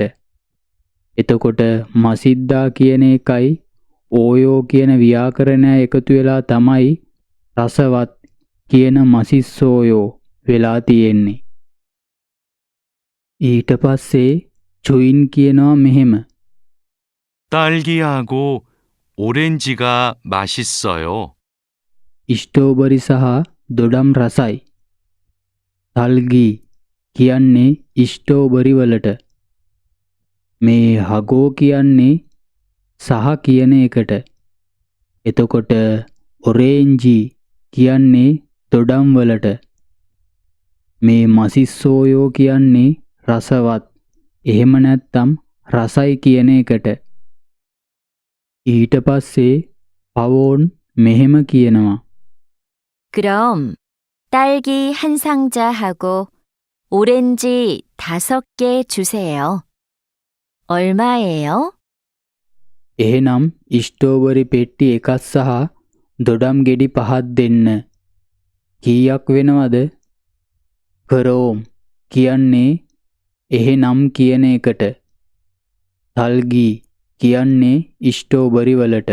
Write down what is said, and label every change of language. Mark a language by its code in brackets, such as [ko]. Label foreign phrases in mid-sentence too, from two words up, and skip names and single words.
[si] එතකොට මසිද්දා කියන එකයි ඕයෝ කියන ව්‍යාකරණය එකතු වෙලා තමයි රසවත් කියන මසිස්සෝයෝ වෙලා තියෙන්නේ. ඊට පස්සේ චොයින් කියනවා මෙහෙම. [ko] 딸기하고 오렌지가 맛있어요. [si] ස්ට්‍රෝබරි සහ දොඩම් රසයි. තල්ගී කියන්නේ ස්ට්‍රෝබරි වලට. මේ හගෝ කියන්නේ සහ කියන එකට. එතකොට ඔරේන්ජි කියන්නේ දොඩම් වලට. මේ මසිස්සෝයෝ කියන්නේ රසවත්. එහෙම නැත්තම් රසයි කියන එකට. ඊට පස්සේ පවෝන් මෙහෙම කියනවා. [ko] 그럼 딸기 한 상자하고 오렌지 5개 주세요. 얼마예요? [si] එහෙනම් ස්ට්‍රෝබරි පෙට්ටි එකක් සහ දොඩම් ගෙඩි 5ක් දෙන්න. කීයක් වෙනවද? කරෝම් කියන්නේ එහෙනම් කියන එකට. තල්ගී කියන්නේ ස්ට්‍රෝබරි වලට.